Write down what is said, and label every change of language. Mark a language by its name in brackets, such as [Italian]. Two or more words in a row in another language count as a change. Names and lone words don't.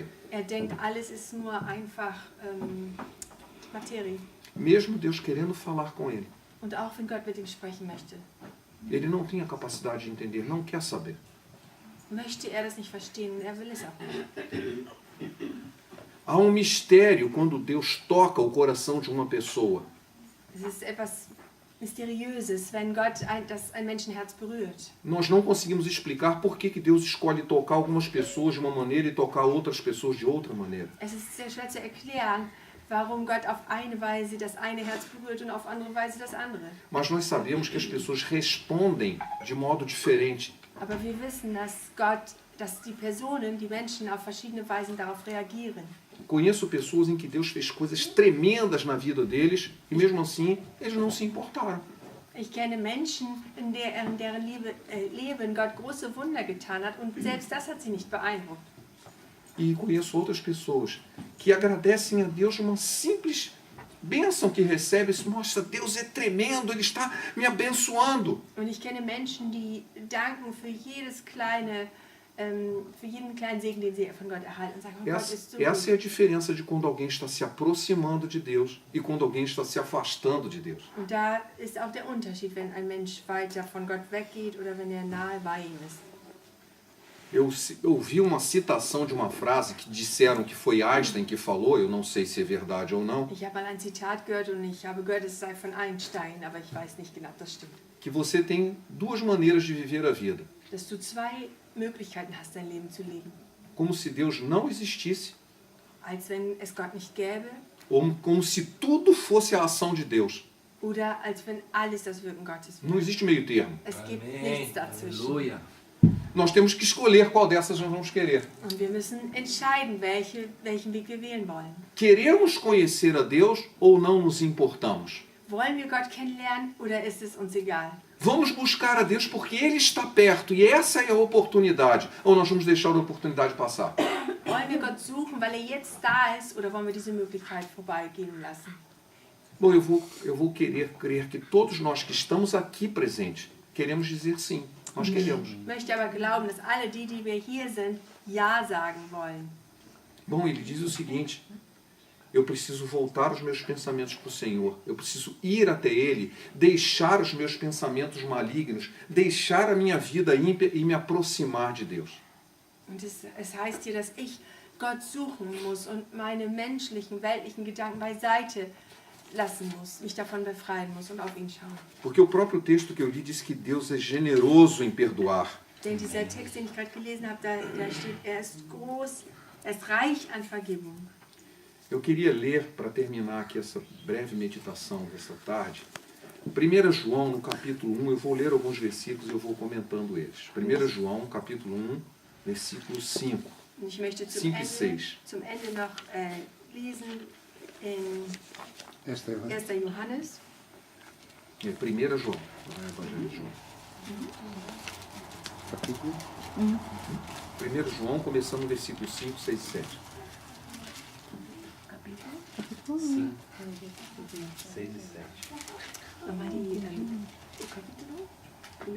[German] Er denkt, alles ist nur einfach Materie. [Portuguese] Mesmo Deus querendo falar com ele, [German] Und auch wenn Gott mit ihm sprechen möchte, [Portuguese] ele não tem a capacidade de entender, não quer saber. [German] möchte er das nicht verstehen. Er will es auch nicht. [Portuguese] Há um mistério quando Deus toca o coração de uma pessoa. [German] Es ist etwas Mysteriöses, wenn Gott ein Menschenherz berührt. [Portuguese] Nós não conseguimos explicar por que Deus escolhe tocar algumas pessoas de uma maneira e tocar outras pessoas de outra maneira. [German] Es ist sehr schwer zu erklären, warum Gott auf eine Weise das eine Herz berührt und auf andere Weise das andere. [Portuguese] Mas nós sabemos que as pessoas respondem de modo diferente. [German] Aber wir wissen, dass die Personen, die Menschen auf verschiedene Weisen darauf reagieren. [Portuguese] Conheço pessoas em que Deus fez coisas tremendas na vida deles e mesmo assim eles não se importaram. [German] Ich kenne Menschen, in deren Leben Gott große Wunder getan hat und selbst das hat sie nicht beeindruckt. [Portuguese] E conheço outras pessoas que agradecem a Deus uma simples bênção que recebem. Nossa, Deus é tremendo, Ele está me abençoando. [German] Und ich kenne Menschen, die danken für jeden kleinen Segen, den sie von Gott erhalten. Und sagen, oh, Gott ist so [Portuguese] Essa é [German] gut. [Portuguese] a diferença de quando alguém está se aproximando de Deus e quando alguém está se afastando de Deus. [German] Und da ist auch der Unterschied, wenn ein Mensch weiter von Gott weggeht oder wenn er nahe bei ihm ist. [Portuguese] Eu ouvi uma citação de uma frase que disseram que foi Einstein que falou, eu não sei se é verdade ou não, [German] Ich habe mal ein Zitat gehört und ich habe gehört, es sei von Einstein, aber ich weiß nicht genau, ob das stimmt. [Portuguese] que você tem duas maneiras de viver a vida. [German] Dass du zwei Möglichkeiten hast, dein Leben zu leben. [Portuguese] Como se Deus não existisse, [German] Als wenn es Gott nicht gäbe [Portuguese] ou como se tudo fosse a ação de Deus. [German] oder als wenn alles das Wirken Gottes wäre. [Portuguese] Não existe meio termo. [German] Es gibt nichts dazwischen. [Portuguese] Aleluia. Nós temos que escolher qual dessas nós vamos querer. [German] Und wir müssen entscheiden, welchen Weg wir wählen wollen. [Portuguese] Queremos conhecer a Deus ou não nos importamos? [German] Wollen wir Gott kennenlernen oder ist es uns egal? [Portuguese] Vamos buscar a Deus porque Ele está perto e essa é a oportunidade. Ou nós vamos deixar a oportunidade passar? [German] Wollen wir Gott suchen, weil er jetzt da ist, oder wollen wir diese Möglichkeit vorbeigehen lassen? [Portuguese] Bom, eu vou querer crer que todos nós que estamos aqui presentes queremos dizer sim. Nós queremos. [German] Ich möchte aber glauben, dass alle die wir hier sind, Ja sagen wollen. [Portuguese] Bom, ele diz o seguinte: eu preciso voltar os meus pensamentos para o Senhor. Eu preciso ir até Ele, deixar os meus pensamentos malignos, deixar a minha vida ímpia e me aproximar de Deus. [German] Und es heißt hier, dass ich Gott suchen muss und meine menschlichen, weltlichen Gedanken beiseite lassen muss, mich davon befreien muss und auf ihn schauen. [Portuguese] Porque o próprio texto que eu li diz que Deus é generoso em perdoar. [German] Denn dieser Text, den ich gerade gelesen habe, da steht, er ist groß, er ist reich an Vergebung. [Portuguese] Eu queria ler, para terminar aqui essa breve meditação dessa tarde, 1 João, no capítulo 1, eu vou ler alguns versículos e eu vou comentando eles. 1 João, capítulo 1, versículo 5. [German] Und ich möchte [Portuguese] 5 e 6. [German] zum Ende noch lesen in 1. Johannes. [Portuguese] É 1 João, não é Evangelho de João. Capítulo 1 João, começando no versículo 5, 6 e 7. Capítulo? 5, 6 e 7. Nochmal o capítulo?